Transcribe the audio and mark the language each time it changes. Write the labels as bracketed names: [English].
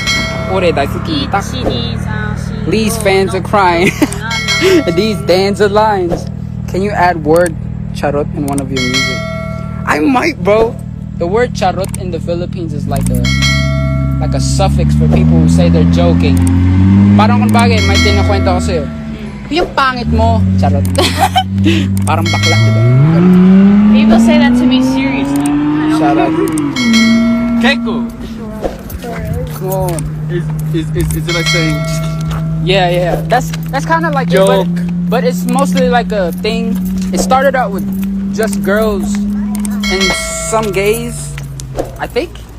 [Japanese] taku. Ore daisuki taku. [English] These These fans are crying. These dancer lines. Can you add word charot in one of your music? I might, bro. The word charot in the Philippines is like a suffix for people who say they're joking. [Filipino] Parang kung bagay, may tinakwento ko sa'yo. Yung pangit mo, charot. Parang bakla, diba? [English] People say that to me seriously. Shout out. Keiko! Come on. Is it like saying, Yeah. That's kind of like Joke. it, but it's mostly like a thing. It started out with just girls and some gays, I think.